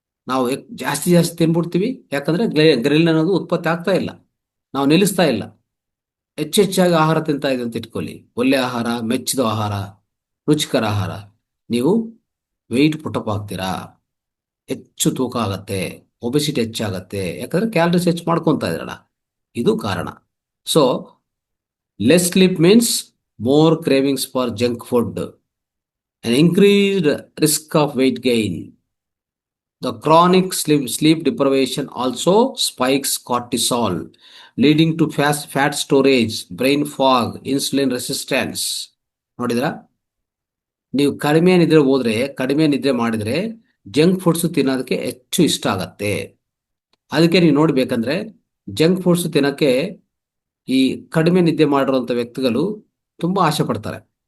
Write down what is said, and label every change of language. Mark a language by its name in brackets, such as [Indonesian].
[Kannada] ನಾವು ಜಾಸ್ತಿ ತಿನ್ಬಿಡ್ತೀವಿ, ಯಾಕಂದ್ರೆ ಗ್ರೆಲಿನ್ ಅನ್ನೋದು ಉತ್ಪತ್ತಿ ಆಗ್ತಾ ಇಲ್ಲ, ನಾವು ನಿಲ್ಲಿಸ್ತಾ ಇಲ್ಲ. ಹೆಚ್ಚೆಚ್ಚಾಗಿ ಆಹಾರ ತಿಂತಾ ಇದೆ ಅಂತ ಇಟ್ಕೊಳ್ಳಿ, ಒಳ್ಳೆ ಆಹಾರ, ಮೆಚ್ಚಿದ ಆಹಾರ, ರುಚಿಕರ ಆಹಾರ, ನೀವು ವೆಯ್ಟ್ ಪುಟಪ್ ಆಗ್ತೀರಾ, ಹೆಚ್ಚು ತೂಕ ಆಗತ್ತೆ, ಒಬೆಸಿಟಿ ಹೆಚ್ಚಾಗತ್ತೆ. ಯಾಕಂದ್ರೆ ಕ್ಯಾಲರೀಸ್ ಹೆಚ್ಚು ಮಾಡ್ಕೊತಾ ಇದ್ರಲ್ಲ, ಇದು ಕಾರಣ. [English] So less sleep means more cravings for junk food, an increased risk of weight gain. The chronic sleep deprivation also spikes cortisol, leading to fat storage, brain fog, insulin resistance. [Kannada] ನೋಡಿದ್ರಾ? ನೀವು ಕಡಿಮೆ ನಿದ್ರೆ ಮಾಡಿದ್ರೆ ಜಂಕ್ ಫುಡ್ಸ್ ತಿನ್ನೋದಕ್ಕೆ ಹೆಚ್ಚು ಇಷ್ಟ ಆಗತ್ತೆ. ಅದಕ್ಕೆ ನೀವು ನೋಡ್ಬೇಕಂದ್ರೆ ಜಂಕ್ ಫುಡ್ಸ್ ತಿನ್ನಕ್ಕೆ ಈ ಕಡಿಮೆ ನಿದ್ದೆ ಮಾಡಿರುವಂತ ವ್ಯಕ್ತಿಗಳು ತುಂಬಾ ಆಸೆ ಪಡ್ತಾರೆ.